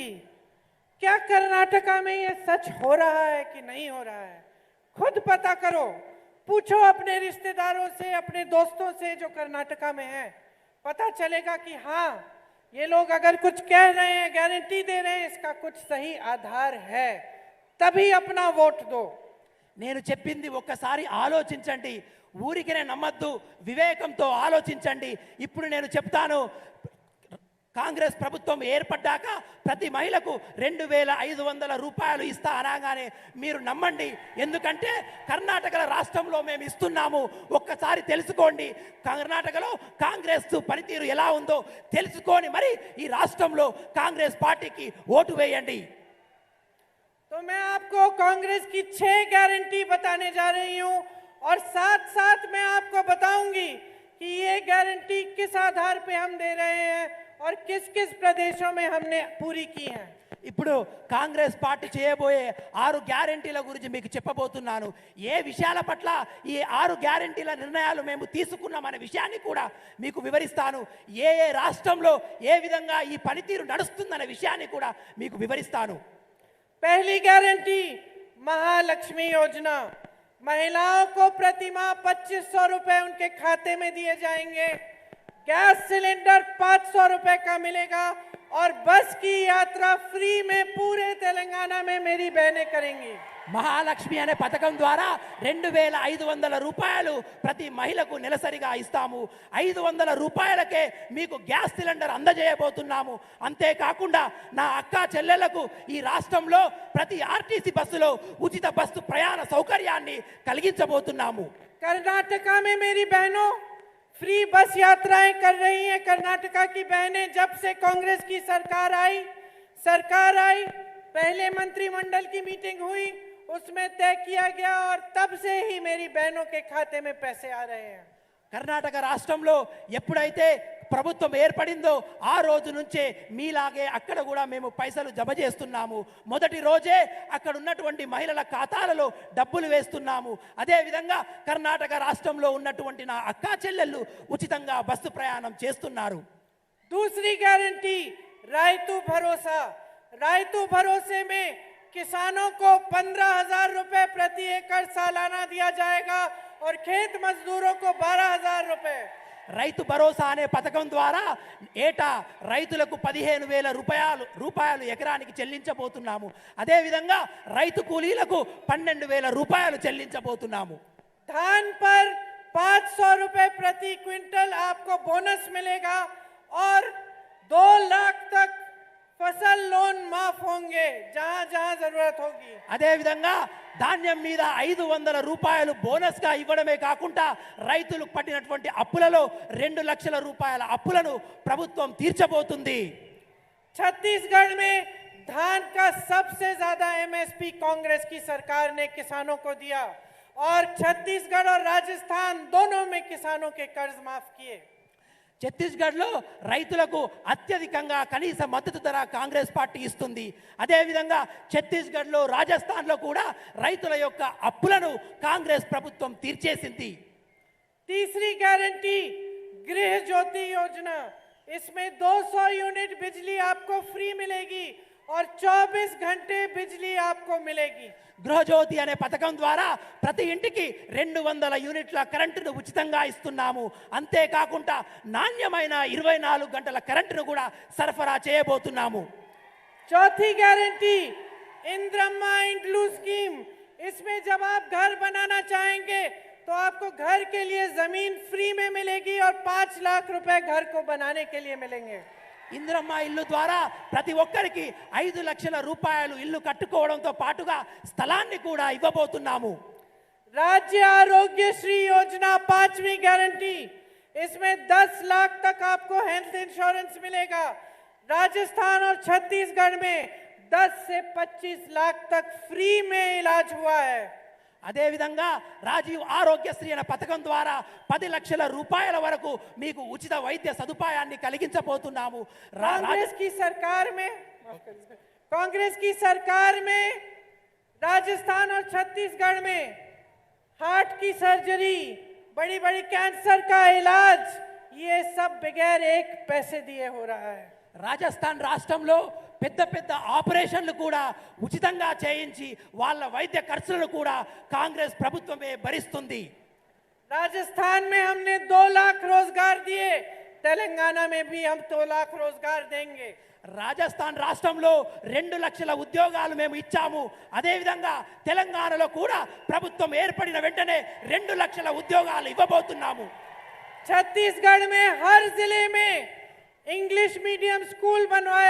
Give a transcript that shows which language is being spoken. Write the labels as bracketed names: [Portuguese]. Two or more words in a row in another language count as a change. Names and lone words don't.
[Hindi] क्या कर्नाटका में ये सच हो रहा है कि नहीं हो रहा है? खुद पता करो. पूछो अपने रिश्तेदारों से, अपने दोस्तों से जो कर्नाटका में हैं. पता चलेगा कि हाँ, ये लोग अगर कुछ कह रहे हैं, गारंटी दे रहे हैं, इसका कुछ सही आधार है. तभी अपना वोट दो. [Telugu] నేను చెప్పింది ఒక్కసారి ఆలోచించండి. ఊరికినే నమ్మద్దు, వివేకంతో ఆలోచించండి. ఇప్పుడు నేను చెప్తాను, కాంగ్రెస్ ప్రభుత్వం ఏర్పడ్డాక ప్రతి మహిళకు 2500 రూపాయలు ఇస్తా అనగానే మీరు నమ్మండి. ఎందుకంటే కర్ణాటక రాష్ట్రంలో మేము ఇస్తున్నాము. ఒక్కసారి తెలుసుకోండి, కర్ణాటకలో కాంగ్రెస్ పనితీరు ఎలా ఉందో తెలుసుకొని మరి ఈ రాష్ట్రంలో కాంగ్రెస్ పార్టీకి ఓటు వేయండి. [Hindi] तो मैं आपको कांग्रेस की 6 गारंटी बताने जा रही हूं और साथ साथ मैं आपको बताऊंगी कि ये गारंटी किस आधार पे हम दे रहे हैं और किस किस प्रदेशों में हमने पूरी की है। [Telugu] ఇప్పుడు కాంగ్రెస్ పార్టీ చేయబోయే 6 గ్యారెంటీల గురించి మీకు చెప్పబోతున్నాను. ఏ విషయాల పట్ల ఈ 6 గ్యారెంటీల నిర్ణయాలు మేము తీసుకున్నామనే విషయాన్ని కూడా మీకు వివరిస్తాను. ఏ ఏ రాష్ట్రంలో ఏ విధంగా ఈ పనితీరు నడుస్తుందనే విషయాన్ని కూడా మీకు వివరిస్తాను. [Hindi] पहली गारंटी महालक्ष्मी योजना, महिलाओं को प्रति माह 2500 रुपए उनके खाते में दिए जाएंगे। गैस सिलेंडर 500 रुपए का मिलेगा और बस की यात्रा फ्री में पूरे तेलंगाना में मेरी बहनें करेंगी। [Telugu] మహాలక్ష్మి అనే పథకం ద్వారా 2500 రూపాయలు ప్రతి మహిళకు నెలసరిగా ఇస్తాము. 500 రూపాయలకే మీకు గ్యాస్ సిలిండర్ అందజేయబోతున్నాము. అంతేకాకుండా నా అక్క చెల్లెళ్లకు ఈ రాష్ట్రంలో ప్రతి ఆర్టీసీ బస్సులో ఉచిత బస్సు ప్రయాణ సౌకర్యాన్ని కలిగించబోతున్నాము. [Hindi] कर्नाटका में मेरी बहनों फ्री बस यात्राएं कर रही हैं। कर्नाटका की बहनें जब से कांग्रेस की सरकार आई, पहले मंत्रिमंडल की मीटिंग हुई, उसमें तय किया गया और तब से ही मेरी बहनों के खाते में पैसे आ रहे हैं। [Telugu] కర్ణాటక రాష్ట్రంలో ఎప్పుడైతే ప్రభుత్వం ఏర్పడిందో ఆ రోజు నుంచే మీలాగే అక్కడ కూడా మేము పైసలు జమ చేస్తున్నాము. మొదటి రోజే అక్కడ ఉన్నటువంటి మహిళల ఖాతాలలో డబ్బులు వేస్తున్నాము. అదేవిధంగా కర్ణాటక రాష్ట్రంలో ఉన్నటువంటి నా అక్కా చెల్లెళ్ళు ఉచితంగా బస్సు ప్రయాణం చేస్తున్నారు. [Hindi] दूसरी गारंटी रायतू भरोसा। रायतू भरोसे में किसानों को 15,000 रुपए प्रति एकड़ सालाना दिया जाएगा और खेत मजदूरों को 12,000 रुपए। [Telugu] రైతు భరోసా అనే పథకం ద్వారా ఏటా రైతులకు 15,000 రూపాయలు ఎకరానికి చెల్లించబోతున్నాము. అదేవిధంగా రైతు కూలీలకు 12,000 రూపాయలు చెల్లించబోతున్నాము. [Hindi] धान पर 500 रुपए प्रति क्विंटल आपको बोनस मिलेगा और 2 लाख तक फसल लोन माफ होंगे जहां जहां जरूरत होगी। [Telugu] అదేవిధంగా ధాన్యం మీద 500 రూపాయలు బోనస్ గా ఇవ్వడమే కాకుండా రైతులకు పట్టినటువంటి అప్పులలో 2 లక్షల రూపాయల అప్పులను ప్రభుత్వం తీర్చబోతుంది. [Hindi] छत्तीसगढ़ में धान का सबसे ज्यादा एमएसपी कांग्रेस की सरकार ने किसानों को दिया और छत्तीसगढ़ और राजस्थान दोनों में किसानों के कर्ज माफ किए। [Telugu] ఛత్తీస్గఢ్లో రైతులకు అత్యధికంగా కనీస మద్దతు ధర కాంగ్రెస్ పార్టీ ఇస్తుంది. అదేవిధంగా ఛత్తీస్గఢ్లో రాజస్థాన్లో కూడా రైతుల యొక్క అప్పులను కాంగ్రెస్ ప్రభుత్వం తీర్చేసింది. [Hindi] तीसरी गारंटी गृह ज्योति योजना। इसमें 200 यूनिट बिजली आपको फ्री मिलेगी और 24 घंटे बिजली आपको मिलेगी। [Telugu] గృహజ్యోతి అనే పథకం ద్వారా ప్రతి ఇంటికి 200 యూనిట్ల కరెంటును ఉచితంగా ఇస్తున్నాము. అంతేకాకుండా నాణ్యమైన 24 గంటల కరెంటును కూడా సరఫరా చేయబోతున్నాము. [Hindi] चौथी गारंटी इंद्रम्मा इंड्लू स्कीम। इसमें जब आप घर बनाना चाहेंगे तो आपको घर के लिए जमीन फ्री में मिलेगी और 5 लाख रुपए घर को बनाने के लिए मिलेंगे। [Telugu] ఇంద్రమ్మ ఇల్లు ద్వారా ప్రతి ఒక్కరికి 5 లక్షల రూపాయలు ఇల్లు కట్టుకోవడంతో పాటుగా స్థలాన్ని కూడా ఇవ్వబోతున్నాము. [Hindi] राज्य आरोग्य श्री योजना 5वीं गारंटी। इसमें 10 लाख तक आपको [English] health insurance [Hindi] मिलेगा। राजस्थान और छत्तीसगढ़ में 10 से 25 लाख तक फ्री में इलाज हुआ है। [Telugu] అదేవిధంగా రాజీవ్ ఆరోగ్యశ్రీ అనే పథకం ద్వారా 10 లక్షల రూపాయల వరకు మీకు ఉచిత వైద్య సదుపాయాన్ని కలిగించబోతున్నాము. [Hindi] कांग्रेस की सरकार में राजस्थान और छत्तीसगढ़ में हार्ट की सर्जरी, बड़ी बड़ी कैंसर का इलाज, ये सब बगैर एक पैसे दिए हो रहा है। [Telugu] రాజస్థాన్ రాష్ట్రంలో పెద్ద పెద్ద ఆపరేషన్లు కూడా ఉచితంగా చేయించి వాళ్ళ వైద్య ఖర్చులను కూడా కాంగ్రెస్ ప్రభుత్వమే భరిస్తుంది. [Hindi] राजस्थान में हमने 2 लाख रोजगार दिए, तेलंगाना में भी हम 2 लाख रोजगार देंगे। [Telugu] రాజస్థాన్ రాష్ట్రంలో 2 లక్షల ఉద్యోగాలు మేము ఇచ్చాము. అదేవిధంగా తెలంగాణలో కూడా ప్రభుత్వం ఏర్పడిన వెంటనే 2 లక్షల ఉద్యోగాలు ఇవ్వబోతున్నాము. [Hindi] छत्तीसगढ़ में हर जिले में [English] English medium school [Hindi] बनवाया।